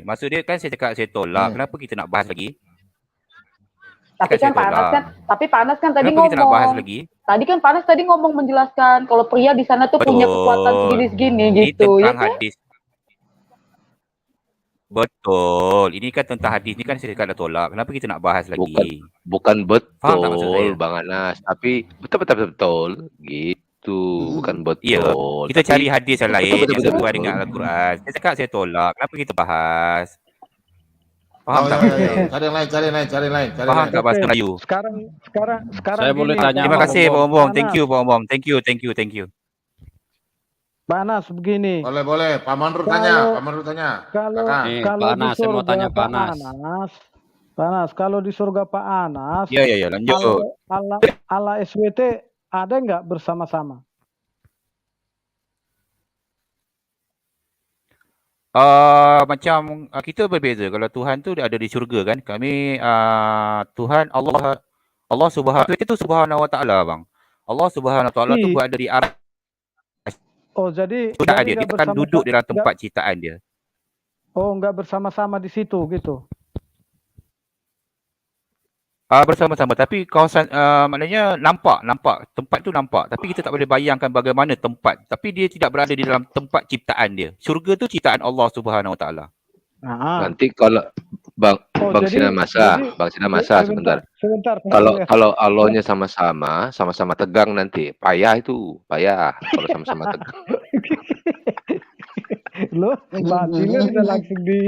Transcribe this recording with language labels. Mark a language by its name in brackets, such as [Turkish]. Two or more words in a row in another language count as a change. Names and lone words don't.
[Malay] Maksud dia kan saya cakap saya tolak. Kenapa kita nak bahas lagi? Tapi kan Panas kan tadi Kenapa kita nak bahas [Indonesian] ngomong. [Malay] lagi? [Indonesian] Tadi kan Panas tadi ngomong menjelaskan kalau pria di sana tuh punya kekuatan segini-segini [Malay] Ini [Indonesian] gitu ya [Malay] tentang [Indonesian] kan? [Malay] hadis. Betul. Ini kan tentang hadis. Ini kan saya cakap dah tolak. Kenapa kita nak bahas lagi? [Indonesian] Bukan [Malay] Faham tak maksud saya? [Indonesian] betul, Bang Anas. Tapi betul. Gitu. [Malay] Bukan betul. Ya, kita cari hadis yang lain yang [Indonesian] Betul. [Malay] sesuai dengan Al-Quran. Saya cakap saya tolak. Kenapa kita bahas? Faham tak? Cari lain. Faham tak bahasa Melayu? [Indonesian] Sekarang [Malay] Saya boleh [Indonesian] gini, [Malay] tanya Terima [Indonesian] Pak [Malay] kasih Pak Bombom. [Indonesian] Bombom. [English] Thank you Pak Bombom. Thank you. [Indonesian] Panas begini. [Malay] Boleh. Pak Manrur tanya. [Indonesian] Kalau Nih, kalau Pak di Anas, saya mau surga tanya Pak Pak Anas. Panas, kalau di surga Pak Anas, Ya, lanjut. ala SWT ada nggak bersama-sama? [Malay] Macam kita berbeza. Kalau Tuhan tu dia ada di syurga kan. Kami Tuhan Allah Subhanahu itu [Arabic] سبحانه وتعالى [Malay] bang. [Arabic] الله سبحانه وتعالى [Malay] tu berada di arah [Indonesian] Oh jadi [Malay] ciptaan dia. [Indonesian] nggak [Malay] Dia akan duduk di dalam tempat ciptaan dia. [Indonesian] Oh nggak bersama-sama di situ gitu. [Malay] Bersama-sama. Tapi kawasan maknanya nampak tempat tu nampak. Tapi kita tak boleh bayangkan bagaimana tempat. Tapi dia tidak berada di dalam tempat ciptaan dia. Syurga tu ciptaan [Arabic] الله سبحانه وتعالى. [Indonesian] Nanti kalau Bang Sinamasa sebentar. Kalau Allahnya sama-sama tegang nanti. Payah kalau sama-sama tegang. Lo batinnya bisa langsung di